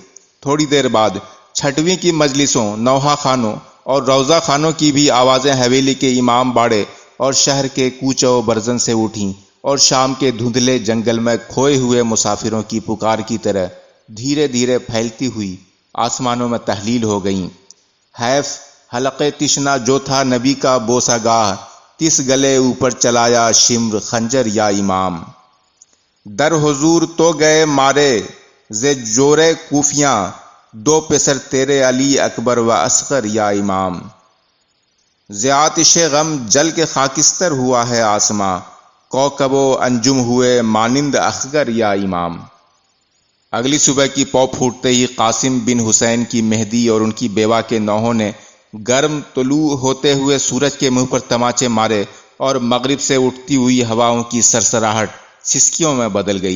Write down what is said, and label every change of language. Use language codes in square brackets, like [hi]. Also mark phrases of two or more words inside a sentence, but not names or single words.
[ur] تھوڑی دیر بعد چھٹویں کی مجلسوں، نوحہ خانوں اور روضہ خانوں کی بھی آوازیں حویلی کے امام باڑے اور شہر کے کوچہ و برزن سے اٹھیں اور شام کے دھندلے جنگل میں کھوئے ہوئے مسافروں کی پکار کی طرح دھیرے دھیرے پھیلتی ہوئی آسمانوں میں تحلیل ہو گئیں۔ حیف حلق تشنا جو تھا نبی کا بوسہ گاہ، تس گلے اوپر چلایا شمر خنجر یا امام۔ در حضور تو گئے مارے ز جورے کوفیاں، دو پسر تیرے علی اکبر و اصغر یا امام۔ ز آتش غم جل کے خاکستر ہوا ہے آسماں، کوكب و انجم ہوئے مانند اخگر یا امام۔ اگلی صبح کی پو پھوٹتے ہی قاسم بن حسین کی مہدی اور ان کی بیوہ کے نوحوں نے گرم طلوع ہوتے ہوئے سورج کے منہ پر تماچے مارے اور مغرب سے اٹھتی ہوئی ہواؤں کی سرسراہٹ سسکیوں میں بدل گئی۔